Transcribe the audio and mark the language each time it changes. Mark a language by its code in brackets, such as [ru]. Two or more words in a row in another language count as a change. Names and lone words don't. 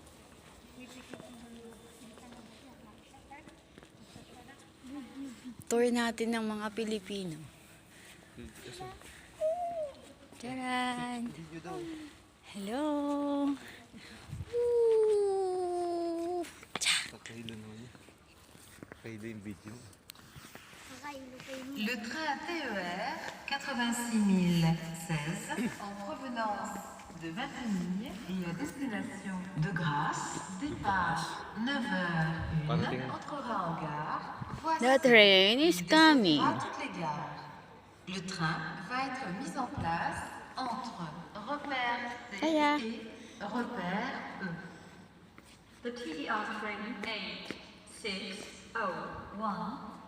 [tl] Tour natin ng mga Pilipino. Charan! Hello! Woo! Kakahilo naman niya. Kakahilo yung video. [fr] Le train TER 86016 en provenance de Vintimille et à destination de Grasse, départ 9h01, entrera en gare. Voici [en] The train is coming. [fr] à toutes les gares. Le train va être mis en place entre repère C [tl] Kaya. [fr] et repère E. [en] The TER train 8601